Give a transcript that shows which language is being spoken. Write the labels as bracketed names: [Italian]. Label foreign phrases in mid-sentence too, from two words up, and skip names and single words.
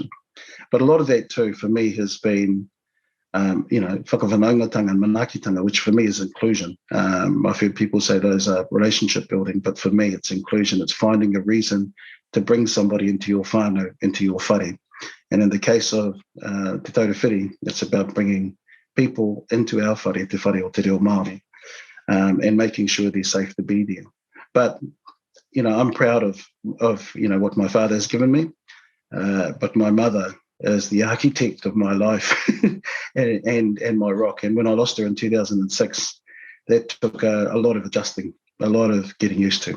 [English] But a lot of that too, for me, has been whakawhanaungatanga and manakitanga, which for me is inclusion. I've heard people say those are relationship building, but for me it's inclusion. It's finding a reason to bring somebody into your whānau, into your whare. And in the case of Te Taurewhiri, it's about bringing people into our whare, [Māori] te whare o te reo Māori, [English] and making sure they're safe to be there. But, I'm proud of what my father has given me. But my mother is the architect of my life and my rock. And when I lost her in 2006, that took a lot of adjusting, a lot of getting used to.